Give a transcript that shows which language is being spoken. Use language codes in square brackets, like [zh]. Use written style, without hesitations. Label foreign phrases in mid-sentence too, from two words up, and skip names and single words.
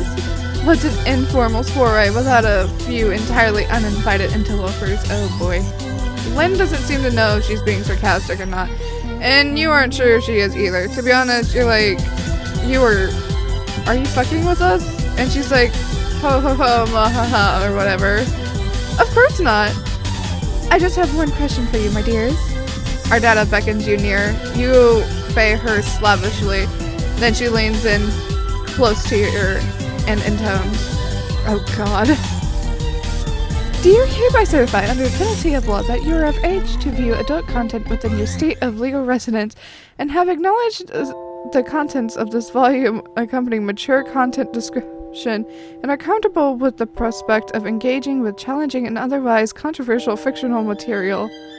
[en] What's an informal soiree without a few entirely uninvited interlopers? Oh boy. Lynn doesn't seem to know if she's being sarcastic or not. And you aren't sure if she is either. To be honest, you're like, are you fucking with us? And she's like, ho ho ho, ma ha ha, or whatever. Of course not. I just have one question for you, my dears. Our Dada beckons you near. You obey her slavishly. Then she leans in close to your ear and intones. Oh god. Do you hereby certify under penalty of law that you are of age to view adult content within your state of legal residence and have acknowledged the contents of this volume accompanying mature content description and are comfortable with the prospect of engaging with challenging and otherwise controversial fictional material?